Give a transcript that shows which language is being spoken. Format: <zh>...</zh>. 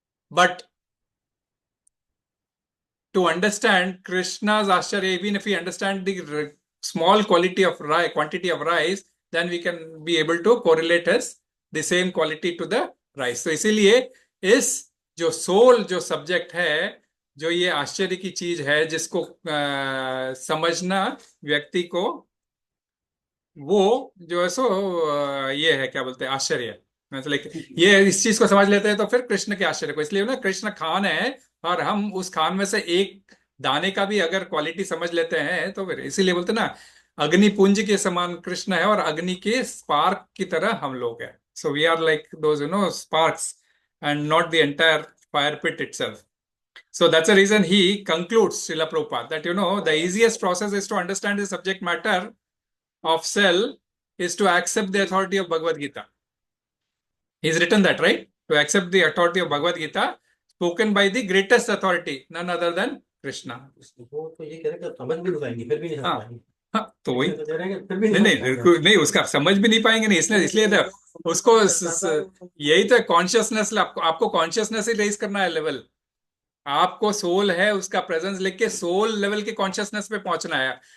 <en>But to understand Krishna's āścarya, even if we understand the small quantity of rice, then we can be able to correlate the same quality to the rice.</en> <hi>So इसीलिए इस जो soul जो subject है, जो ये आश्चर्य की चीज है, जिसको समझना व्यक्ति को, वो जो है ये है, क्या बोलते हैं, आश्चर्य। मतलब ये इस चीज को समझ लेते हैं तो फिर कृष्ण के आश्चर्य को, इसलिए ना कृष्ण खान है, और हम उस खान में से एक दाने का भी अगर क्वालिटी समझ लेते हैं तो फिर इसीलिए बोलते ना, अग्निपुंज के समान कृष्ण है और अग्नि के स्पार्क की तरह हम लोग हैं।</hi> <en>So we are like those sparks and not the entire fire pit itself. So that's the reason he concludes, Srila Prabhupada, that the easiest process is to understand the subject matter of cell is to accept the authority of Bhagavad Gita. He's written that, right? To accept the authority of Bhagavad Gita spoken by the greatest authority, none other than Krishna.</en> <hi>तो ये कह रहे हैं समझ भी नहीं पाएंगे, फिर भी नहीं समझ पाएंगे। हाँ, तो वही फिर भी नहीं नहीं उसका समझ भी नहीं पाएंगे, नहीं, इसलिए तो उसको यही तो कॉन्शियसनेस, आपको कॉन्शियसनेस ही रेज करना है लेवल। आपको सोल है उसका प्रेजेंस लेके सोल लेवल के कॉन्शियसनेस पे पहुंचना है।</hi>